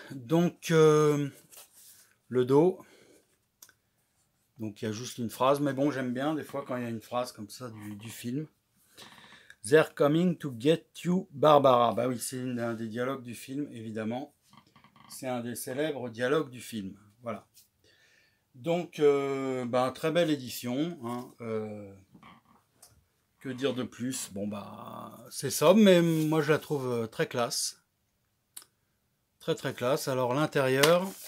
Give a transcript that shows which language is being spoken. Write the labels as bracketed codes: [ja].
[fr] Donc le dos. Donc il y a juste une phrase, mais bon, j'aime bien des fois quand il y a une phrase comme ça du film. [en] They're coming to get you, Barbara. [fr] Bah oui, c'est un des dialogues du film, évidemment. C'est un des célèbres dialogues du film. Voilà. Donc, très belle édition. Hein, que dire de plus? Bon, c'est sobre, mais moi je la trouve très classe. Très très classe. Alors, l'intérieur.